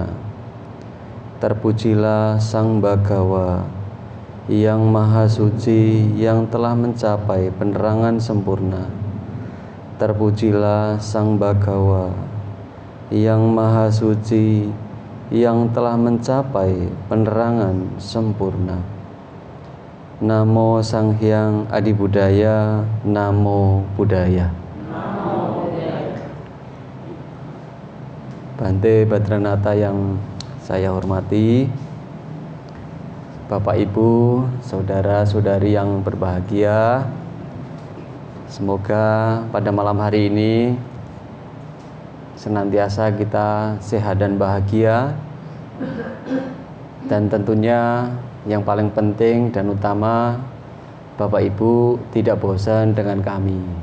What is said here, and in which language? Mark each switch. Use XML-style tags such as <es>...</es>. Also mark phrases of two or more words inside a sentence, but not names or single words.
<id>Terpujilah Sang Bhagawa yang Maha Suci, yang telah mencapai penerangan sempurna. Terpujilah Sang Bhagawa yang Maha Suci, yang telah mencapai penerangan sempurna.</id> <pi>Namo Sang Hyang Adi Buddhaya, Namo Buddhaya.</pi> <id>Bante Badranata yang saya hormati, Bapak Ibu, saudara-saudari yang berbahagia, semoga pada malam hari ini senantiasa kita sehat dan bahagia, dan tentunya yang paling penting dan utama, Bapak Ibu tidak bosan dengan kami.</id>